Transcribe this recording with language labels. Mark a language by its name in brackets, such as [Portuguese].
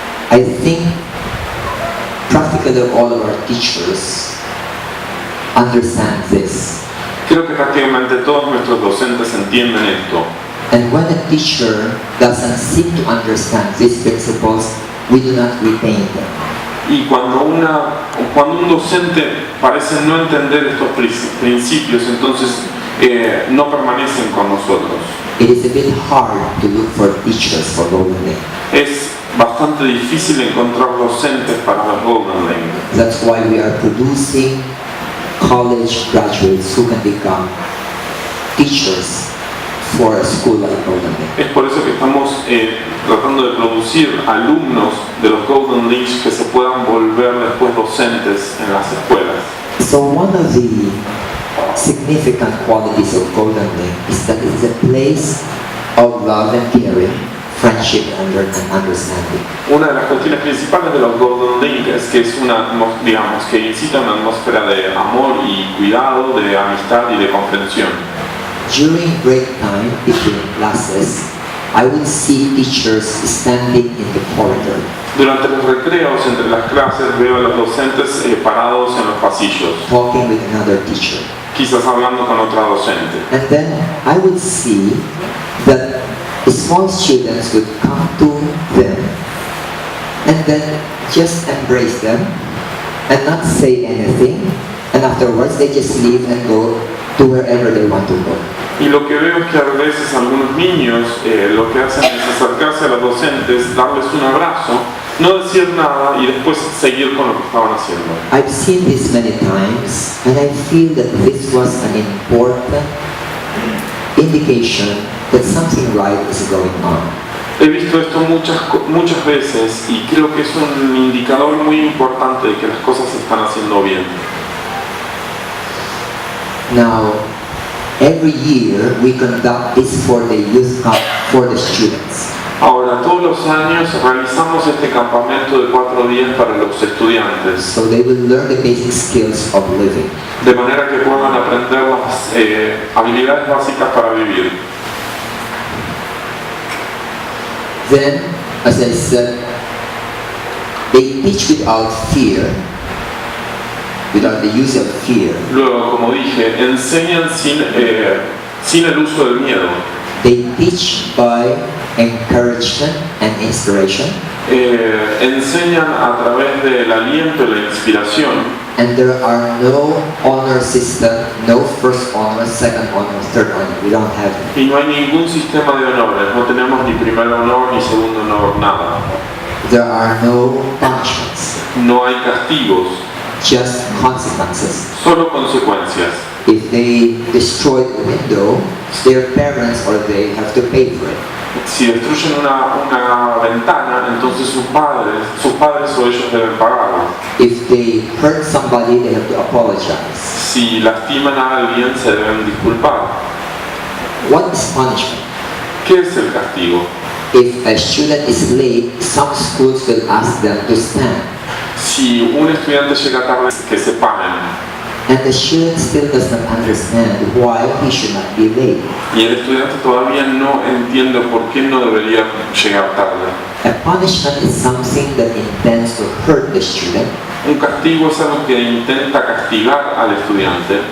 [English] I think practically all of our teachers understand this. [Spanish] Creo que prácticamente todos nuestros docentes entienden esto. [English] And when a teacher doesn't seem to understand these principles, we do not retain them. [Spanish] Y cuando un docente parece no entender estos principios, entonces no permanecen con nosotros. [English] It is a bit hard to look for teachers for Golden Link. [Spanish] Es bastante difícil encontrar docentes para la Golden Link. [English] That's why we are producing college graduates who can become teachers for a school like Golden Link. [Spanish] Es por eso que estamos tratando de producir alumnos de los Golden Links que se puedan volver después docentes en las escuelas. [English] So one of the significant qualities of Golden Link is that it is a place of love and caring, friendship and understanding. [Spanish] Una de las cuestiones principales de los Golden Link es que es que incita una atmósfera de amor y cuidado, de amistad y de comprensión. [English] During break time between classes, I would see teachers standing in the corridor. [Spanish] Durante los recreos entre las clases veo a los docentes parados en los pasillos, [English] Talking with another teacher. [Spanish] quizás hablando con otra docente. [English] And then I would see that the small students would come to them and then just embrace them and not say anything, and afterwards they just leave and go to wherever they want to go. [Spanish] Y lo que veo es que a veces algunos niños lo que hacen es acercarse a los docentes, darles un abrazo, no decir nada y después seguir con lo que estaban haciendo. [English] I've seen this many times and I feel that this was an important indication that something right is going on. [Spanish] He visto esto muchas veces y creo que es un indicador muy importante de que las cosas se están haciendo bien. [English] Now, every year we conduct this for the youth camp for the students. [Spanish] Ahora, todos los años realizamos este campamento de 4 días para los estudiantes, [English] So they will learn the basic skills of living. [Spanish] de manera que puedan aprender las habilidades básicas para vivir. [English] Then, as I said, they teach without fear, without the use of fear. [Spanish] Luego, como dije, enseñan sin el uso del miedo. [English] They teach by encouragement and inspiration, [Spanish] Enseñan a través del aliento y la inspiración. [English] and there are no honor system, no first honor, second honor, third honor. We don't have it. [Spanish] Y no hay ningún sistema de honores, no tenemos ni primer honor ni segundo honor, nada. [English] There are no punishments, [Spanish] No hay castigos, [English] just consequences. [Spanish] solo consecuencias. [English] If they destroy the window, their parents or they have to pay for it. [Spanish] Si destruyen una ventana, entonces sus padres o ellos deben pagarla. [English] If they hurt somebody, they have to apologize. [Spanish] Si lastiman a alguien, se deben disculpar. [English] What is punishment? [Spanish] ¿Qué es el castigo? [English] if a student is late, some schools will ask them to stand. [Spanish] Si un estudiante llega tarde, que se paren. [English] And the student still does not understand why he should not be late. [Spanish] Y el estudiante todavía no entiende por qué no debería llegar tarde. [English] A punishment is something that intends to hurt the student [Spanish] Un castigo es algo que intenta castigar al estudiante